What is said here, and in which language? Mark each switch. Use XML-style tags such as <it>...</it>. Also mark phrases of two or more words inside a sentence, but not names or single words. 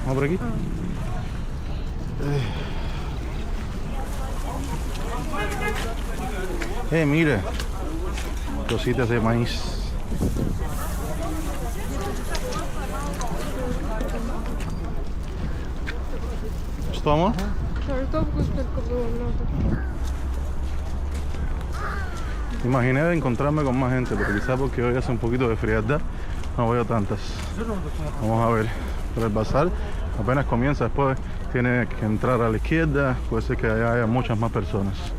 <es>Vamos por aquí. Mira, cositas de maíz. ¿Esto, amor?</es> <ru>Картошку столько было много.</ru> <es>Imaginé de encontrarme con más gente, pero quizás porque hoy hace un poquito de frialdad no veo tantas. Vamos a ver. Pero el bazar apenas comienza, después tiene que entrar a la izquierda, puede ser que allá haya muchas más personas.</es>